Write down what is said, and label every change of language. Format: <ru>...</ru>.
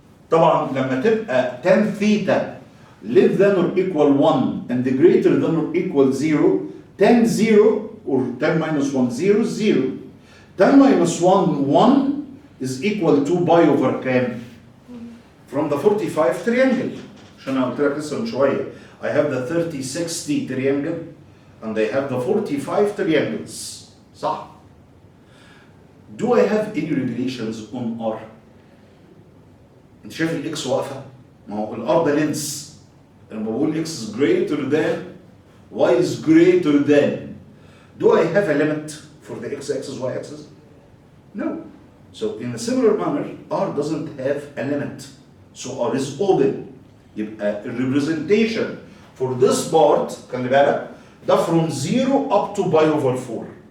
<ar>طبعا لما تبقى</ar> <en>tan theta less than or equal 1 and greater than or equal 0, tan 0 or tan minus 1, 0 is 0. Tan minus 1, 1 is equal to pi over كام؟ From the 45 triangle.</en> <ar>عشان انا قلت لك لسه من شويه</ar> <en>I have the 30-60 triangle and I have the 45 triangles.</en> <ar>صح؟</ar> <en>Do I have any regulations on R؟</en> <ar>انت شايف الاكس واقفه؟ ما هو الار ده لينس.</ar> <en>لما بقول x is greater than y is greater than, do I have a limit for the x-axis, y-axis? No. So in a similar manner, R doesn't have a limit. So R is open. يبقى representation for this part</en> <ar>خلي بالك ده</ar> <en>from 0 up to pi over 4.</en>